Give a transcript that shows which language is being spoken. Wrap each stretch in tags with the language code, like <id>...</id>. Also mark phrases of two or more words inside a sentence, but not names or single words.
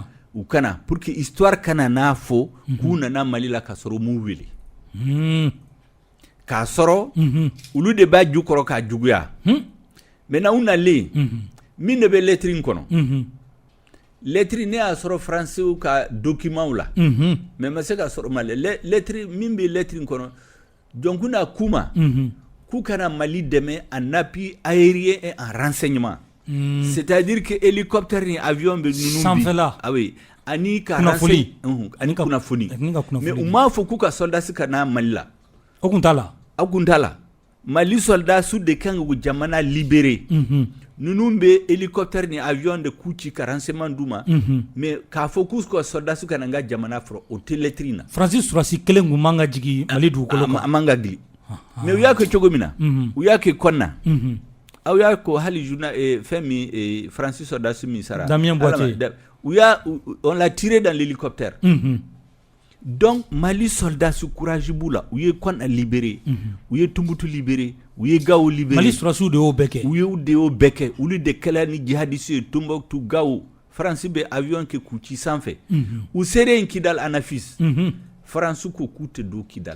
<fr>pour que histoire</fr> <bm>kana n'a fɔ k'u nana Mali la ka sɔrɔ m'u wele k'a sɔrɔ olu de b'a ju kɔrɔ k'a juguya maintenant u nalen min de bɛ lettre in kɔnɔ lettre ne y'a sɔrɔ français ka document la mais ma se ka sɔrɔ Mali lettre min bɛ lettre in kɔnɔ Jonkuna kuma k'u kana Mali dɛmɛ</bm> <fr>en appui aérien et en renseignement c'est-à-dire que hélicoptère</fr> <bm>ni avion bɛ ninnu sanfɛla</bm> <fr>ah oui ani ka</fr> <bm>kunnafoni ani kunnafoni mais u m'a fɔ k'u ka soldats ka na Mali la o kun t'a la aw kun t'a la Mali soldats de kan k'u jamana libérer ninnu bɛ hélicoptère ni avion de k'u ci ka renseignement d'u ma mais k'a fɔ k'u ka soldats ka na n ka jamana fɔlɔ o tɛ lettre in na Francis Surasi kelen kun man ka jigin Mali dugukolo kan a man ka gili mais u y'a kɛ cogo min na u y'a kɛ kɔn na aw y'a ko hali journal fɛn min Francis soldats min sara Damien Boitier</bm> <fr>on l'a tiré dans l'hélicoptère donc</fr> <bm>Mali soldats courage b'u la u ye kɔn libéré u ye Tumutu libéré u ye Gawo libéré Mali Surasiw de y'o bɛɛ kɛ u y'o bɛɛ kɛ olu de kɛla ni jihadistes ye Tombouctou Gawo France bɛ avion kɛ k'u ci sanfɛ u seren Kidal Anafis France ko k'u tɛ don Kidal</bm>